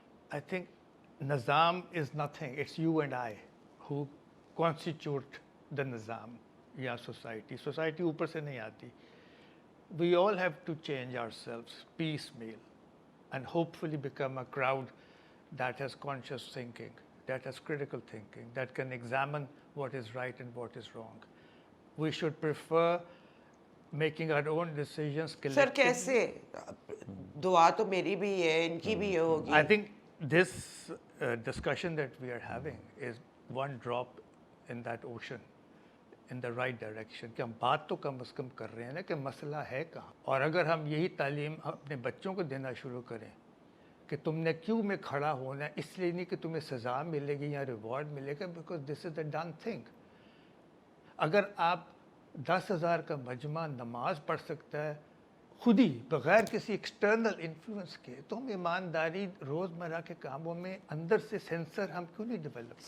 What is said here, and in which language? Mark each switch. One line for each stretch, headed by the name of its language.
English: I think نظام is nothing, it's you and I who constitute the نظام یا society.
Urdu: Society اوپر سے نہیں آتی.
English: We all have to change ourselves piecemeal and hopefully become a crowd that has conscious thinking, that has critical thinking, that can examine what is right and what is wrong. We should prefer making our own decisions collectively.
Urdu: سر کیسے؟ دعا تو میری بھی ہے، ان کی بھی ہوگی.
English: I think this discussion that we are having is one drop in that ocean, in the right direction.
Urdu: کہ ہم بات تو کم از کم کر رہے ہیں نا کہ مسئلہ ہے کہاں. اور اگر ہم یہی تعلیم اپنے بچوں کو دینا شروع کریں کہ تم نے کیوں میں کھڑا ہونا ہے، اس لیے نہیں کہ تمہیں سزا ملے گی یا ریوارڈ ملے گا،
English: Because this is a done thing.
Urdu: اگر آپ 10,000 کا مجمع نماز پڑھ سکتا ہے خود ہی بغیر کسی ایکسٹرنل انفلوئنس کے، تو ہم ایمانداری روزمرہ کے کاموں میں اندر سے سینسر ہم کیوں نہیں ڈیولپ؟